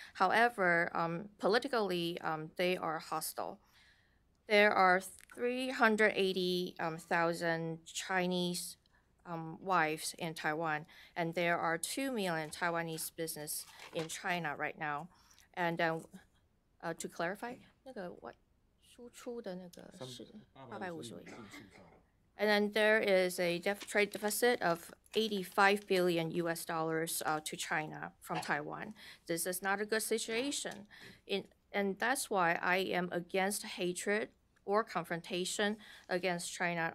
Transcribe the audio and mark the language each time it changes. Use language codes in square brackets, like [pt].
[en] However, politically, they are hostile. There are 380,000 Chinese wives in Taiwan, and there are 2 million Taiwanese business in China right now. And to clarify, [zh] 那个输出的那个是850亿。 [en] And then there is a trade deficit of $85 billion to China from Taiwan. This is not a good situation. And that's why I am against hatred or confrontation against China.